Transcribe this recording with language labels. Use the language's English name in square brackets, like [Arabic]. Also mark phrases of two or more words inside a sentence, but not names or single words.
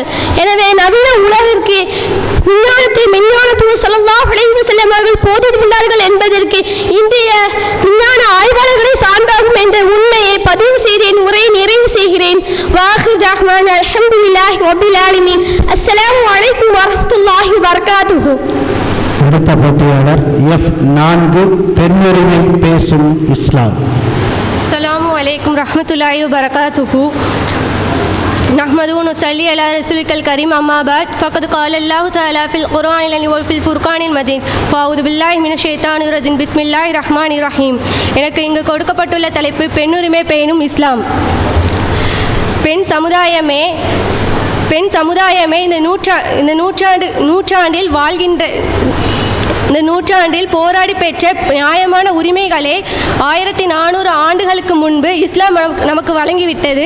[Tamil] எனவே நவீன உலகிற்கு விஞ்ஞானத்தை மெஞ்ஞானத்துவம் [Arabic] صلى الله عليه وسلم [Tamil] அவர்கள் போதித்துள்ளார்கள் என்பதற்கு இன்றைய விஞ்ஞான ஆய்வாளர்களை சான்றாகும் என்ற உண்மையை பதிவு செய்து என் உரையை நிறைவு செய்கிறேன். [Arabic] وآخر رحمن الحمد لله رب العالمين. السلام عليكم ورحمة الله وبركاته. [Tamil] அடுத்த போட்டியாளர் F4 பெண்ணுரிமை பேசும் இஸ்லாம். [Arabic] السلام عليكم رحمة الله وبركاته. نحمده ونصلي على رسولك الكريم أما بعد فقد قال الله تعالى في القرآن العظيم وفي الفرقان المجيد فأعوذ بالله من الشيطان الرجيم بسم الله الرحمن الرحيم. [Tamil] எனக்கு இங்கு கொடுக்கப்பட்டுள்ள தலைப்பு பெண்ணுரிமை பேணும் இஸ்லாம். பெண் சமுதாயமே இந்த நூற்றாண்டில் போராடி பெற்ற நியாயமான உரிமைகளே 1400 ஆண்டுகளுக்கு முன்பு இஸ்லாம் நமக்கு வழங்கிவிட்டது.